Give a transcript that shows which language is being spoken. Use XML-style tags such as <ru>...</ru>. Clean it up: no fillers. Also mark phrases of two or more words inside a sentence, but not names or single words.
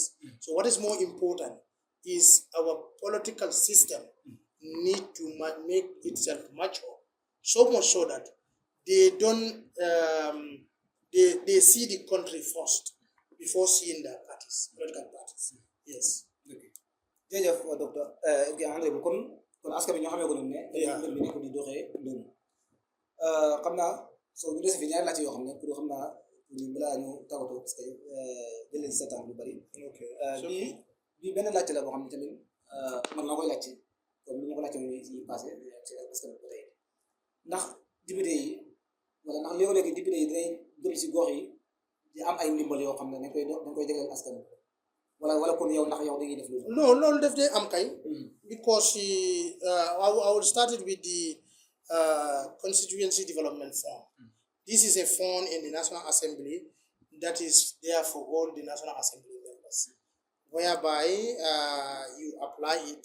<en>So what is more important is our political system need to make itself mature, so much so that they don't they see the country first before seeing their political parties. Yes. Okay.</en> <wo>jërëjëf docteur André bu kon askan bi ñoo xamee ko noonu ne mbir mi nekk di doxee noonu xam naa soo ñu dese fi ñaari laajte yoo xam ne pour xam naa ñu balaa ñu tàggatoo</wo> <fr>parce que</fr> <wo>jëlee sa temps lu bari bii benn laajte la boo xam ne tamit man maa koy laajte comme ni ma ko laajte moom yi passé ci askan bi ba tey ndax député yi wala ndax léegi député yi dinañ dem si gox yi di am ay ndimbal yoo xam ne dañ koy jagleel askan bi wala kon yow ndax yow da ngay def loolu. No, loolu def day am kay.</wo> <en>Because I will start it with the constituency development fund. This is a fund in the National Assembly that is there for all the National Assembly members, whereby you apply it.</en>